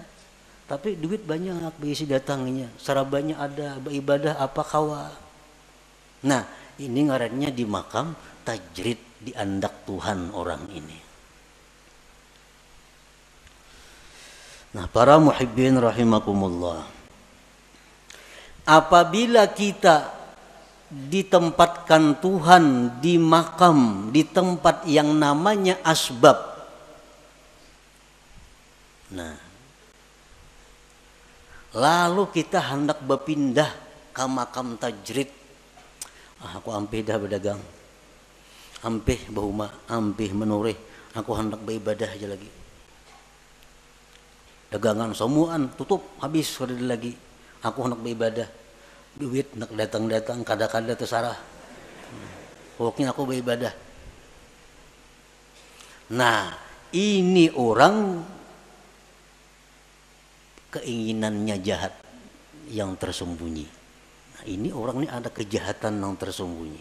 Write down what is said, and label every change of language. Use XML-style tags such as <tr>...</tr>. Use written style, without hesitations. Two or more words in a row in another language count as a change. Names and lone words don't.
<bjn>Tapi duit banyak berisi datangnya. Sarabanya ada, beribadah apa kawa. Nah ini ngarannya di makam tajrid, di andak Tuhan orang ini.</bjn> <id>Nah para</id> <ar>المحبين رحمكم الله,</ar> <id>apabila kita ditempatkan Tuhan di makam, di tempat yang namanya asbab, nah lalu kita hendak berpindah ke makam tajrid.</id> <bjn>Aku ampih dah berdagang, ampih bahuma, ampih menurih, aku hendak beribadah aja lagi. Dagangan semuaan tutup habis sudah lagi.</bjn> <id>Aku hendak beribadah.</id> <bjn>Duit nak datang-datang kada-kada tersarah.</bjn> <id>Pokoknya aku beribadah. Nah, ini orang keinginannya jahat yang tersembunyi. Nah, ini orang ini ada kejahatan yang tersembunyi.</id>